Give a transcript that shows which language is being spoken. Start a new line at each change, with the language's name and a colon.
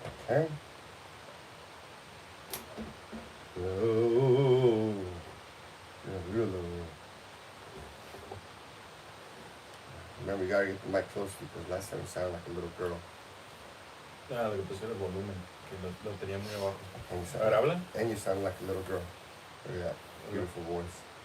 English: Okay. Low. Yeah, real low. Remember, you gotta get the mic close because last time it sounded like a little girl.
Spanish: Ah, lo que puse era el volumen, que lo tenía muy abajo.
English: And you
Spanish: A
English: sound,
Spanish: ver, habla.
English: and you sound like a little girl. Look at that beautiful voice.